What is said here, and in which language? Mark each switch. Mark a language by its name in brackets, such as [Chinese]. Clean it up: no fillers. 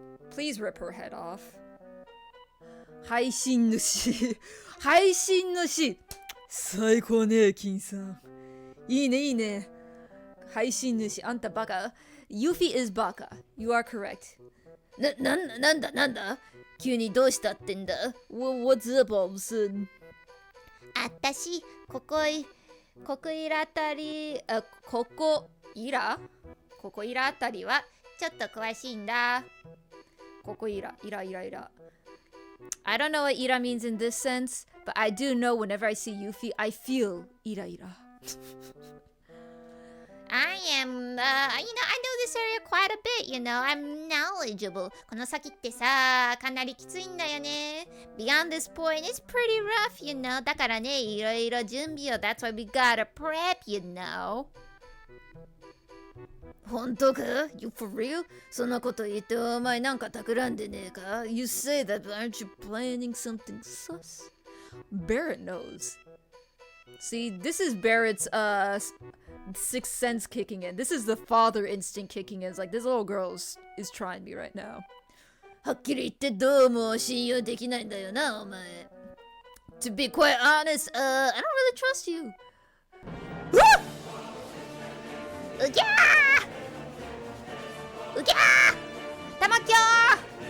[English] Please rip her head off. [Japanese] 配信主最高ね、金さん。いいね。配信主、あんたバカ。 [English] Yuffie is バカ。 You are correct. [Japanese] なんだ急にどうしたってんだ [English] What's up, all of a sudden? [Japanese] あたし、ここいらあたりはちょっと詳しいんだ。ここいら。 [English] I don't know what ira means in this sense, but I do know whenever I see Yuffie, I feel ira. I am, I know this area quite a bit, I'm knowledgeable. [Japanese] この先ってさ、かなりきついんだよね。 [English] Beyond this point, it's pretty rough, [Japanese] だからね、いろいろ準備を。 [English] That's why we gotta prep. [Japanese] 本当か [English] ?You for real? [Japanese] そんなこと言ってお前なんか企んでねえか [English] ?You say that, but aren't you planning something sus? Barrett knows. See, this is Barrett's sixth sense kicking in. This is the father instinct kicking in. It's like, this little girl is trying me right now. [Japanese] はっきり言ってどうも信用できないんだよな、お前。 [English] To be quite honest, I don't really trust you. うぎゃーうぎゃーたまきょー